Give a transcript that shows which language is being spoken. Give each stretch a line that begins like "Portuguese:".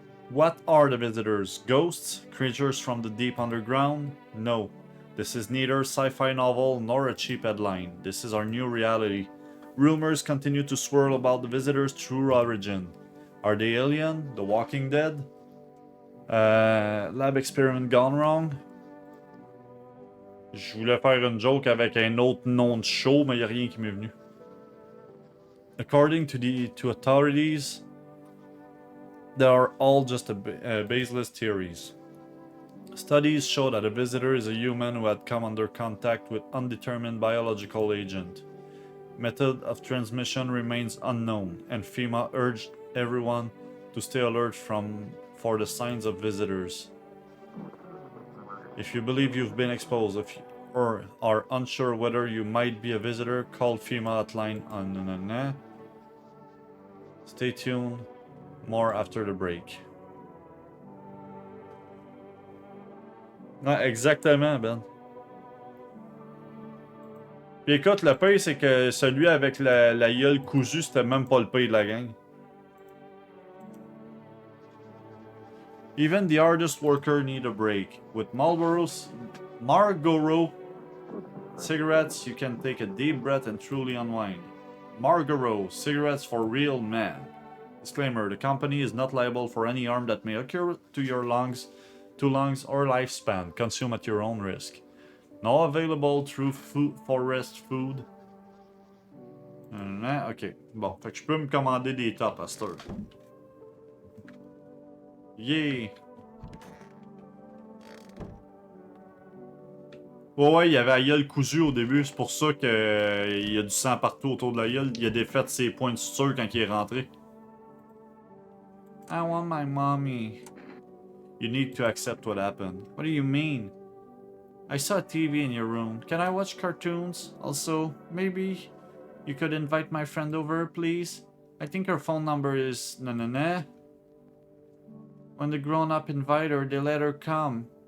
English: What are the visitors? Ghosts? Creatures from the deep underground? No. This is neither a sci-fi novel nor a cheap headline. This is our new reality. Rumors continue to swirl about the visitors' true origin. Are they alien? The Walking Dead? Lab experiment gone wrong?
French: Je voulais faire une joke avec un autre nom de show, mais il n'y a rien qui m'est venu.
English: According to authorities, they are all just baseless theories. Studies show that a visitor is a human who had come under contact with undetermined biological agent. Method of transmission remains unknown, and FEMA urged everyone to stay alert for the signs of visitors. If you believe you've been exposed or are unsure whether you might be a visitor, call FEMA hotline on... Stay tuned. More after the break.
French: Ouais, exactement, Ben. Puis écoute, le pire, c'est que celui avec la gueule cousue, c'était même pas le pire de la gang.
English: Even the hardest worker need a break. With Marlboro cigarettes, you can take a deep breath and truly unwind. Marlboro cigarettes for real men. Disclaimer, the company is not liable for any harm that may occur to your lungs, or lifespan. Consume at your own risk. Now available through Forest Food.
French: Ok, bon, fait que je peux me commander des tops à cette heure.
English: Yeah!
French: Ouais, il y avait la gueule cousue au début, c'est pour ça qu'il y a du sang partout autour de la gueule. Il a défait ses points de suture quand il est rentré.
English: I want my mommy. You need to accept what happened. What do you mean? I saw a TV in your room. Can I watch cartoons? Also, maybe you could invite my friend over, please? I think her phone number is na. When the grown-up invite her, they let her come.